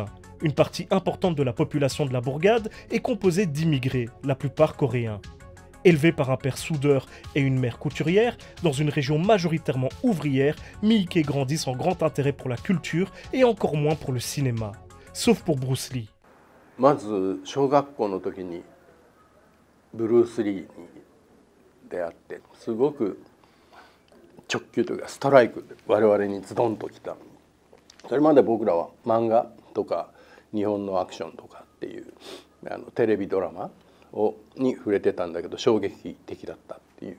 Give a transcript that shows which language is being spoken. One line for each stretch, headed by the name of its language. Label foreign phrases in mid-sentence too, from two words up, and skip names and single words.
French: Une partie importante de la population de la bourgade est composée d'immigrés, la plupart coréens. Élevé par un père soudeur et une mère couturière, dans une région majoritairement ouvrière, Miike grandit sans grand intérêt pour la culture et encore moins pour le cinéma. Sauf pour Bruce Lee.
Japanese: まず小学校の時にブルース・リーに出会ってすごく直球というかストライクで我々にズドンときた。それまで僕らは漫画とか日本のアクションとかっていうテレビドラマに触れてたんだけど衝撃的だったっていう。